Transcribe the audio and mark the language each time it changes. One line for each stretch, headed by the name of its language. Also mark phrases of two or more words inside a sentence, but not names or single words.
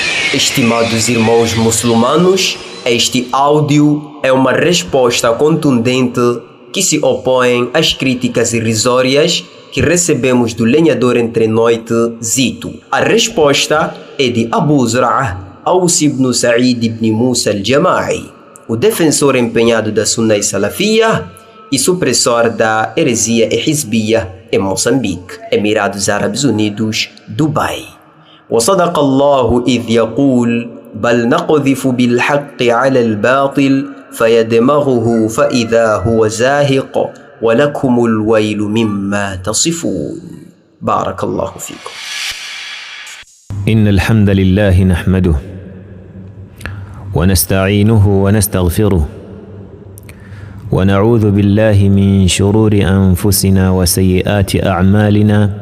Portuguese: Estimados irmãos muçulmanos, este áudio é uma resposta contundente que se opõe às críticas irrisórias que recebemos do lenhador entre noite Zito. A resposta é de Abu Zur'ah Aus ibn Sa'id ibn Musa al-Jama'i, o defensor empenhado da Sunna Salafia e supressor da heresia Hizbiyya em Moçambique, Emirados Árabes Unidos, Dubai.
Arabic: وصدق الله إذ يقول بل نقذف بالحق على الباطل فيدمغه فإذا هو زاهق ولكم الويل مما تصفون. بارك الله فيكم. إن الحمد لله نحمده ونستعينه ونستغفره ونعوذ بالله من شرور أنفسنا وسيئات أعمالنا.